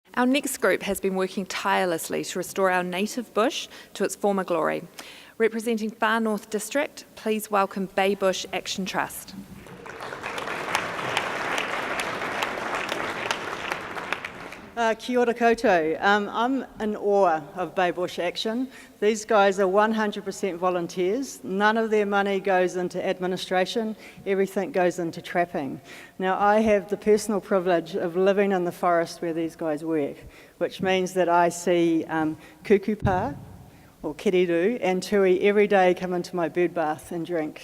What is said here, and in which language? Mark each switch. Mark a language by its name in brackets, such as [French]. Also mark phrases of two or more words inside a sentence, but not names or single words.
[English] Our next group has been working tirelessly to restore our native bush to its former glory. Representing Far North District, please welcome Bay Bush Action Trust. [Māori] Kia ora koutou. [English] I'm in awe of Bay Bush Action. These guys are 100% volunteers. None of their money goes into administration. Everything goes into trapping. Now, I have the personal privilege of living in the forest where these guys work, which means that I see kukupa, or kiriru, and tui every day come into my bird bath and drink.